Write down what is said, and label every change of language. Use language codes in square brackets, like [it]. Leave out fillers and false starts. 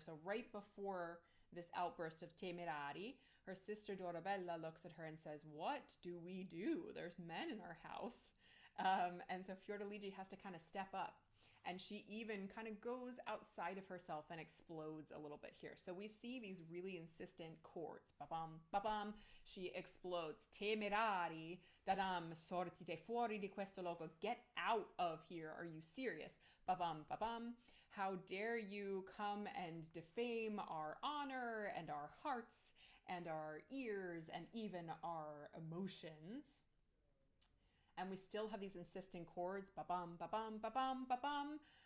[en] So right before this outburst of temerari, her sister Dorabella looks at her and says, what do we do? There's men in our house. And so Fiordiligi has to kind of step up. And she even kind of goes outside of herself and explodes a little bit here. So we see these really insistent chords. Ba-bam, ba-bam. She explodes. [it] Temerari, da-dam, sortite fuori di questo loco. [en] Get out of here. Are you serious? Ba-bam, ba-bam. How dare you come and defame our honor and our hearts and our ears and even our emotions. And we still have these insistent chords, ba-bam, ba-bam, ba-bam, ba-bam.